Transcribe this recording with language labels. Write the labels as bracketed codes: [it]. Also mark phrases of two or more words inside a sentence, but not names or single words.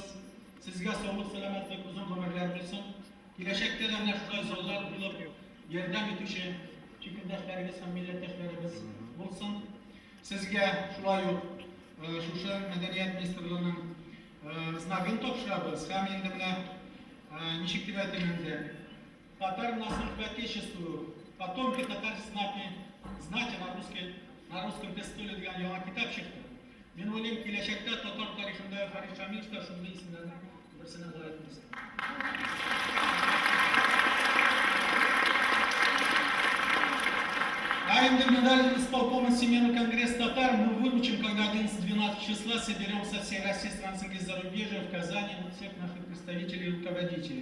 [uz] Sizga sog'lik, salomatlik, uzun umrlar bo'lsin. Kelajakda ham shunday zallar bo'lib, yordam etuvchi chekindoshlaringiz ham millatdoshlarimiz bo'lsin. Sizga shulay shu Madaniyat Ministerligining знагын topshiramiz. Ham endi mana nechik deb aytganda Татар на службе Отечеству, потомки татар знати на русском престоле degan yangi kitob chiqdi. Men o'ylayman kelajakda Tatar tarixida Farid Shamilov shunday ismlardan birisini qo'yamiz. [ru] А именно медаль исполкома Семейного конгресса татар мы вручим, когда 11-12 числа соберемся всей России, стран из зарубежья, в Казани, всех наших представителей и руководителей.